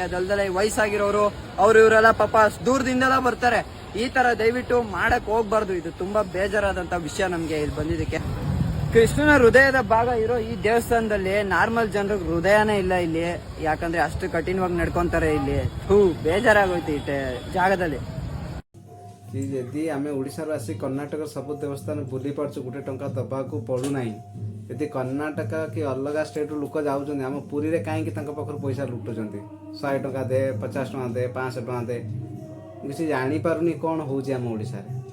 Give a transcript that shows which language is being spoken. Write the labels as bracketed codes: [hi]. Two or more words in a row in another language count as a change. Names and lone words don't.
[kn] ಅದಲ್ದಲ್ಲ ವಯಸ್ಸಾಗಿರೋರು ಇವರೆಲ್ಲ ಪಾಪ ದೂರದಿಂದೆಲ್ಲ ಬರ್ತಾರೆ. ಈ ತರ ದಯವಿಟ್ಟು ಮಾಡಕ್ ಹೋಗ್ಬಾರ್ದು. ಇದು ತುಂಬಾ ಬೇಜಾರಾದಂತ ವಿಷಯ ನಮ್ಗೆ ಇಲ್ಲಿ ಬಂದಿದ್ದಕ್ಕೆ. ಕೃಷ್ಣನ ಹೃದಯದ ಭಾಗ ಇರೋ ಈ ದೇವಸ್ಥಾನದಲ್ಲಿ ನಾರ್ಮಲ್ ಜನರಿಗೆ ಹೃದಯನೇ ಇಲ್ಲ ಇಲ್ಲಿ. ಯಾಕಂದ್ರೆ ಅಷ್ಟು ಕಠಿಣವಾಗಿ ನಡ್ಕೊಂತಾರೆ ಇಲ್ಲಿ. ಬೇಜಾರಾಗೋಯ್ತು ಈ ಜಾಗದಲ್ಲಿ. [or] ଯଦି ଆମେ ଓଡ଼ିଶାରୁ ଆସି କର୍ଣ୍ଣାଟକ ସବୁ ଦେବସ୍ଥାନ ବୁଲି ପାରୁଛୁ, ଗୋଟେ ଟଙ୍କା ଦେବାକୁ ପଡ଼ୁନାହିଁ। ଯଦି କର୍ଣ୍ଣାଟକ କି ଅଲଗା ଷ୍ଟେଟ୍ରୁ ଲୋକ ଯାଉଛନ୍ତି, ଆମ ପୁରୀରେ କାହିଁକି ତାଙ୍କ ପାଖରୁ ପଇସା ଲୁଟୁଛନ୍ତି? 100 ଟଙ୍କା ଦେ, 50 ଟଙ୍କା ଦେ, 500 ଟଙ୍କା ଦେ। କିଛି ଜାଣିପାରୁନି କ'ଣ ହେଉଛି ଆମ ଓଡ଼ିଶାରେ।